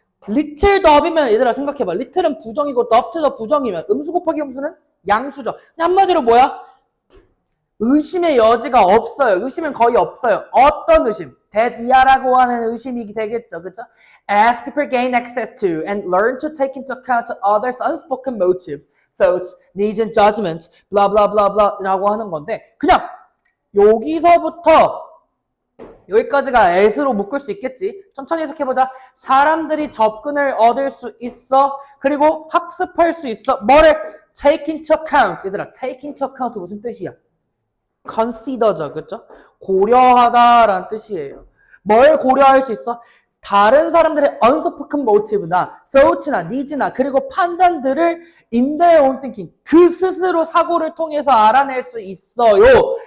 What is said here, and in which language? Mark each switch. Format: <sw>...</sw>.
<en>little doubt</en> <ko>이면 얘들아 생각해봐. little은 부정이고 doubt도 부정이면 음수 곱하기 음수는 양수죠. 한마디로 뭐야? 의심의 여지가 없어요. 의심은 거의 없어요. 어떤 의심? that 이하라고 하는 의심이 되겠죠. 그쵸?</ko> <en>As people gain access to and learn to take into account others' unspoken motives, thoughts, needs and judgment, blah blah blah blah</en> <ko>라고 하는 건데 그냥 여기서부터 여기까지가 as로 묶을 수 있겠지. 천천히 해석해보자. 사람들이 접근을 얻을 수 있어. 그리고 학습할 수 있어. 뭐를?</ko> <en>take into account.</en> <ko>얘들아,</ko> <en>take into account</en> <ko>무슨 뜻이야? consider죠. 그쵸? 고려하다라는 뜻이에요. 뭘 고려할 수 있어? 다른 사람들의</ko> <en>unspoken motive</en> <ko>나 thought나 needs나 그리고 판단들을</ko> <en>in their own thinking</en> <ko>그 스스로 사고를 통해서 알아낼 수 있어요.</ko>